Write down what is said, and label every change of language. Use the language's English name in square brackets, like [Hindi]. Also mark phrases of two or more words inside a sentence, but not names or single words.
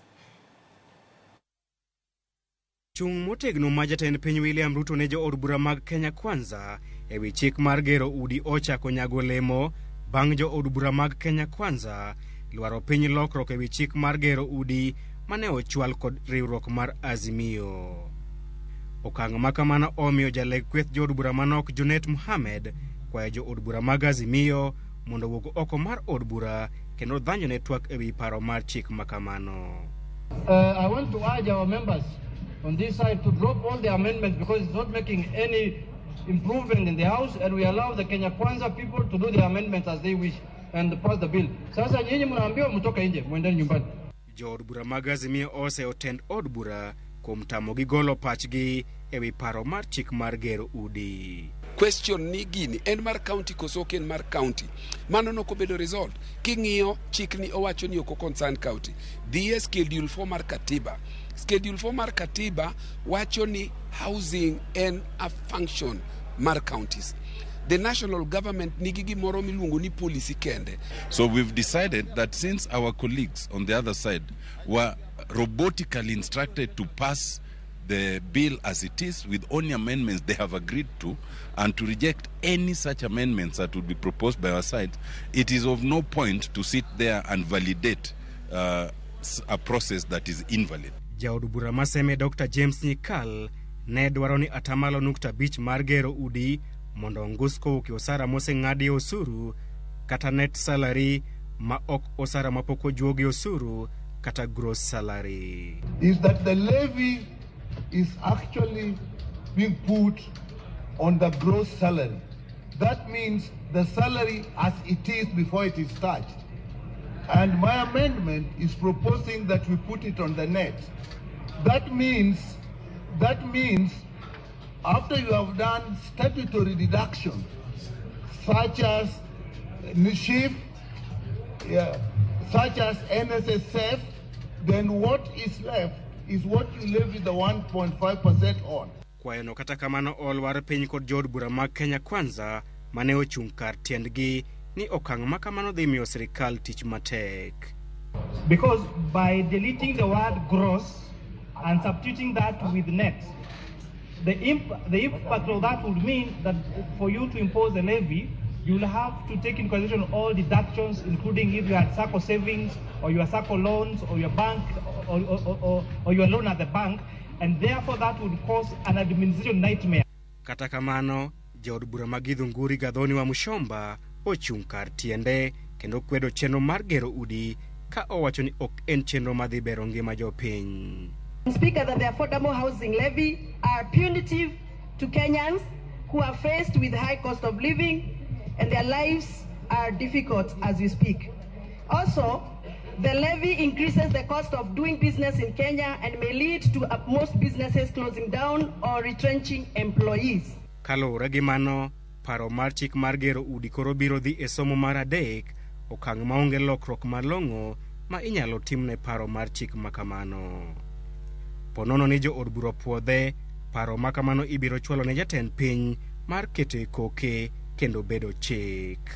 [Luo (Kenya and Tanzania)] Chung motegno ma jatend piny William Ruto ne jood bura mag Kenya Kwanza ewi chik mar gero udi ochako nyago lemo bang' jood bura mag Kenya Kwanza lwaro piny lokruok ewi chik mar gero udi mane ochwal kod riwruok mar Azimio. Okang' ma kamano omiyo jaleg kweth jood bura manok Junet Mohamed kwayo jood bura mag Azimio mondo wuog oko mar od bura kendo dhanjo ne twak ewi paro mar chik ma kamano. [English] I want to urge our members on this side to drop all the amendments because it's not making any improvement in the House, and we allow the Kenya Kwanza people to do the amendments as they wish and pass the bill. [Swahili] Sasa nyinyi mnaambiwa mtoke nje, mwendeni nyumbani. [Luo (Kenya and Tanzania)] Jood bura mag Azimio ose otend od bura kuom tamogi golo pachgi ewi paro mar chik mar gero udi. Question ni gini en mar county koso en mar county mano no kobedo resolved king'iyo chik ni owacho ni oko [English] concern county the schedule 4 [Luo (Kenya and Tanzania)] mar katiba. Schedule 4 mar katiba wacho ni housing en [English] a function [Luo (Kenya and Tanzania)] mar counties. [English] The national government [Luo (Kenya and Tanzania)] nigi gimoro miluongo ni policy kende. [English] So we've decided that since our colleagues on the other side were robotically instructed to pass the bill as it is with only amendments they have agreed to, and to reject any such amendments that would be proposed by our side, it is of no point to sit there and validate a process that is invalid. [Luo (Kenya and Tanzania)] Jaod bura maseme Dr. James Nyikal ne dwaro ni atamalo nukta bich mar gero udi mondo ngusko ki osara moseng'adi osuru kata [English] net salary [Luo (Kenya and Tanzania)] ma ok osara mapoko juogi osuru kata [English] gross salary. Is that the levy is actually being put on the gross salary. That means the salary as it is before it is touched. And my amendment is proposing that we put it on the net. That means after you have done statutory deductions such as NSHIF, such as NSSF, then what is left is what you levy the 1.5% on. [Luo (Kenya and Tanzania)] Kwayo no kata kamano olwar piny kod jood bura mag Kenya Kwanza mane ochung' kar tiendgi ni okang' ma kamano dhi miyo sirikal tich matek. [English] Because by deleting the word gross and substituting that with net, the impact of that would mean that for you to impose a levy, you will have to take into consideration all deductions, including if you had SACCO savings or your SACCO loans or your bank or your loan at the bank, and therefore that would cause an administration nightmare. [Luo (Kenya and Tanzania)] Kata kamano, jaod bura mag Githunguri Gathoni wa Mushomba ochung' kar tiende kendo kwedo chenro mar gero udi ka owacho ni ok en chenro madhi bero ngima jopiny. [English] Speaker, that the affordable housing levy are punitive to Kenyans who are faced with high cost of living and their lives are difficult as we speak. Also, the levy increases the cost of doing business in Kenya and may lead to most businesses closing down or retrenching employees. [Luo (Kenya and Tanzania)] Kalure gi mano, paro mar chik mar gero udi koro biro dhi e somo mar adek, okang' maonge lokruok malong'o ma inyalo timne paro mar chik makamano. Ponono ni jood bura puodhe, paro makamano ibiro chwalo ne jatend piny mar kete koke kendo bedo chik.